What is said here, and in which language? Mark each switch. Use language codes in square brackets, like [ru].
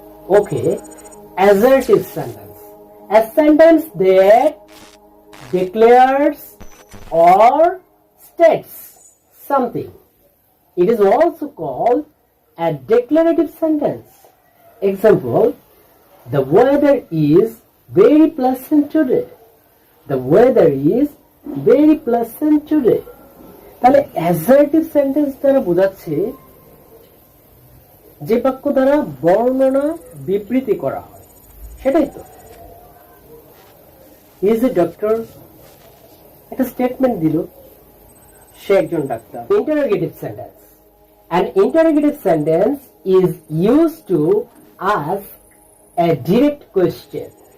[en] Okay, assertive sentence. A sentence that declares or states something. It is also called a declarative sentence. Example, the weather is very pleasant today. The weather is very pleasant today. [bn] তাহলে assertive sentence দ্বারা বোঝাচ্ছে যে বাক্য দ্বারা বর্ণনা বিবৃতি করা হয়, সেটাই তো। [en] is a doctor, [bn] একটা স্টেটমেন্ট দিল, সে একজন doctor. [en] Interrogative sentence. An interrogative sentence is used to ask a direct question.